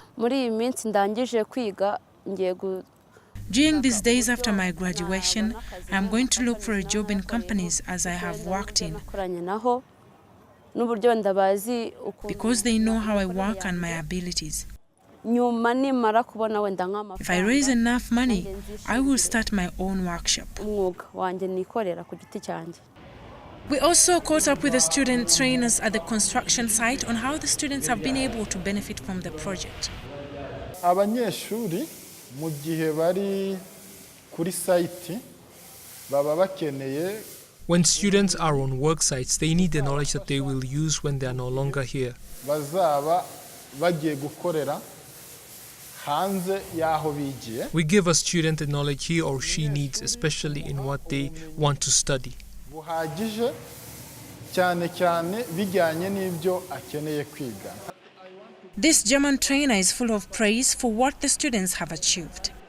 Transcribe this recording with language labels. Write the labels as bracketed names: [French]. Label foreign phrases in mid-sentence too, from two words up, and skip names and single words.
[English] During these days after my graduation, I am going to look for a job in companies as I have worked in, because they know how I work and my abilities. If I raise enough money, I will start my own workshop. We also caught up with the student trainers at the construction site on how the students have been able to benefit from the project. [Kinyarwanda] Abanyeshuri mu gihe bari kuri site baba bakeneye. [English] When students are on work sites, they need the knowledge that they will use when they are no longer here. [Kinyarwanda] Bazaba bagiye gukorera. [English] We give a student the knowledge he or she needs, especially in what they want to study. This German trainer is full of praise for what the students have achieved.